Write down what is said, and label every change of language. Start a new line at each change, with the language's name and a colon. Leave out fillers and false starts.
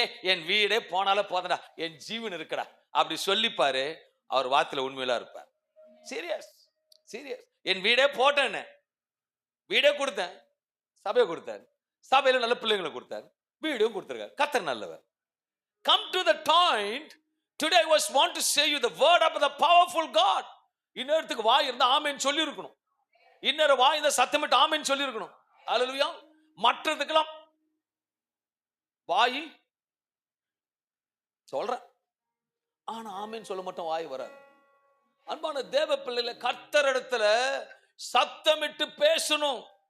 Tamil: என் வீடே போனாலும் போதடா, என் ஜீவன் இருக்குடா அப்படி சொல்லிப்பாரு. அவர் வார்த்தையில உண்மையில இருப்பார். சீரியஸ். என் வீடே போட்டேன்னு, வீடே கொடுத்தேன், சபையை கொடுத்தாரு, சபையில நல்ல பிள்ளைங்களை கொடுத்தாரு, வீடும் கொடுத்திருக்காரு. கர்த்தர் நல்லவர்.
English: Come to the point. Today I want to say you the word of the powerful God.
Tamil: இன்னொருத்துக்கு வாய் இருந்தா ஆமென் சொல்லி இருக்கணும், இன்னொரு வாய் இந்த சத்தமிட்டு ஆமென் சொல்லி இருக்கணும். அல்லேலூயா. மற்றதுக்கெல்லாம் வாய் சொல்ற, ஆனா ஆமென் சொல்ல மட்டும் வாய் வராது. அன்பான தேவ பிள்ளைகளை, கர்த்தர் இடத்துல சத்தமிட்டு பேசணும்.